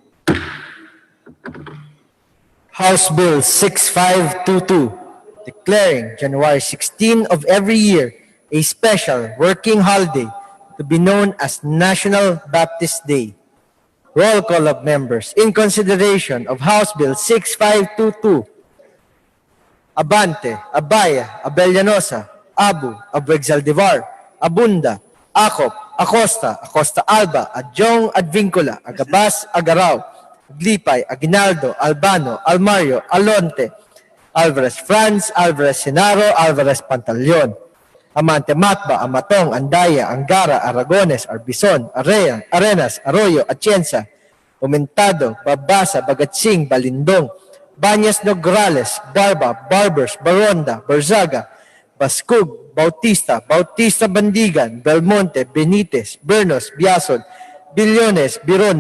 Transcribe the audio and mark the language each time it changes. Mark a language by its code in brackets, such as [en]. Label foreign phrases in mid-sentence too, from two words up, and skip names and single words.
[en] House Bill 6522, declaring January 16 of every year a special working holiday to be known as National Baptist Day. Roll call of members in consideration of House Bill 6522. Abante, Abaya, Abellanosa, Abu, Abuexaldivar, Abunda, Acop, Acosta, Acosta Alba, Adjong, Advincula, Agabas, Agaraw, Aglipay, Aguinaldo, Albano, Almario, Alonte, Alvarez Franz, Alvarez Senaro, Alvarez Pantaleon, Amante Matba, Amatong, Andaya, Angara, Aragones, Arbison, Area, Arenas, Arroyo, Atienza, Umentado, Babasa, Bagatsing, Balindong, Banyas Nograles, Barba, Barbers, Baronda, Barzaga, Bascug, Bautista, Bautista Bandigan, Belmonte, Benitez, Bernos, Biason, Billones, Biron,